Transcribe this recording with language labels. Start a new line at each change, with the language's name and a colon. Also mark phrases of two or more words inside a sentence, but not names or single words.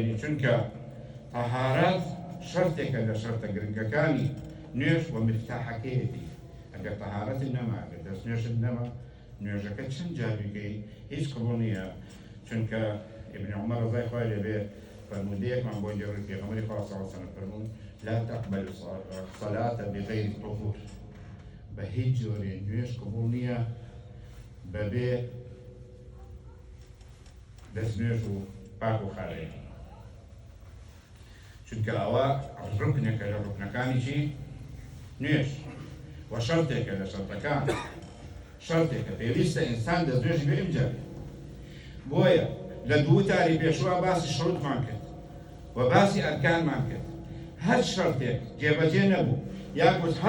Central Kurdish: لەبێنی، چونکە تەهارەت شەرتێکە لە شەرتە گرنگەکانی نوێژ و مفتاحەکەیەتی ئەگەر تەهارەت نەما ئەگەر دەست نوێژت نەما نوێژەکە چەند جاریگەی هیچ قبول نییە چونکە ابن عمر ڕضای خوای لێبێ فرمودەیەکمان بۆ جێڕی پێغەمبەری خوا
Arabic: صلی الله علیه وسلم
Central Kurdish: فەرموون
Arabic: لا تقبل الصلاة بغير طهور
Central Kurdish: بە هیچ جۆرێ نوێژ قبول نییە بەبێ دەست نوێژ و پاک و خاوێن چونکە ئەوە ڕکنێکە لە ڕکنەکانی چی نوێژ و شەرتێکە لە شەرتەکان شەرتێکە پێویستە ئینسان دەست نوێژی بێ ئیمجارێ بۆیە لە دوو تاری پێشوە باسی شروطمان کرد و باسی ئەرکانمان کرد هەر شەرتێک جێبەجێ نەبوو یاکوت هەر